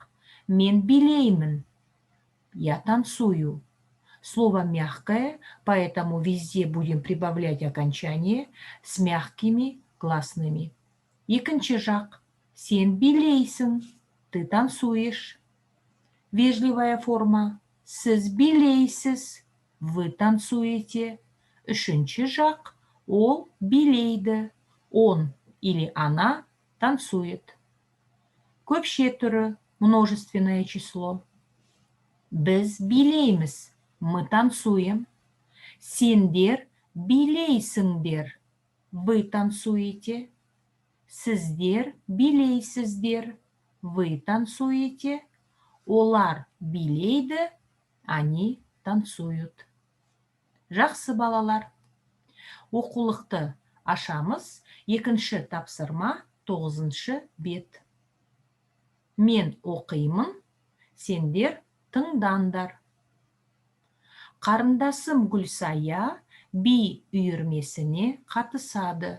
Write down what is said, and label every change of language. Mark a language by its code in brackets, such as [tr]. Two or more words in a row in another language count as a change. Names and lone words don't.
[kk] Мен билеймін. [ru] Я танцую. Слово мягкое, поэтому везде будем прибавлять окончание с мягкими гласными. [kk] Екінші жақ. Сен билейсің. [ru] Ты танцуешь. Вежливая форма. [kk] Сіз билейсіз. [ru] Вы танцуете. [kk] Үшінші жақ. Ол билейді. [ru] Он или она танцует. [kk] Көпше түрі. [ru] множественное число. [kk] Біз билейміз, [ru] мы танцуем. [kk] Сендер билейсіңдер, [ru] вы танцуете. [kk] Сіздер билейсіздер, [ru] вы танцуете. [kk] Олар билейді, [ru] они танцуют. [kk] Жақсы балалар. Оқулықты ашамыз. Екінші тапсырма 9-шы бет. Мен оқимын, сендер тыңдандар. Қарындасым Гүлсая би үйірмесіне қатысады.